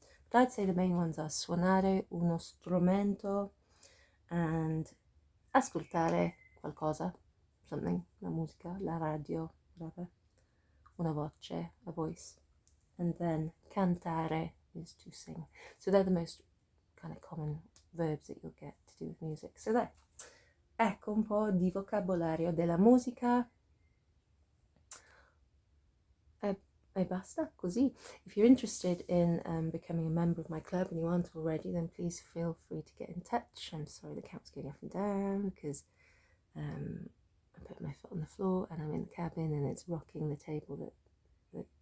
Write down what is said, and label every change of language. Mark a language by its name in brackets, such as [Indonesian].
[English] But I'd say the main ones are [Italian] suonare uno strumento [English] and [Italian] ascoltare qualcosa, [English] something, [Italian] la musica, la radio, [English] whatever, [Italian] una voce, [English] a voice, and then cantare is to sing. So they're the most kind of common verbs that you'll get to do with music. So there. [Italian] Ecco un po' di vocabolario della musica. E basta, così. [English] If you're interested in becoming a member of my club and you aren't already, then please feel free to get in touch. I'm sorry the count's going up and down because I put my foot on the floor and I'm in the cabin and it's rocking the table that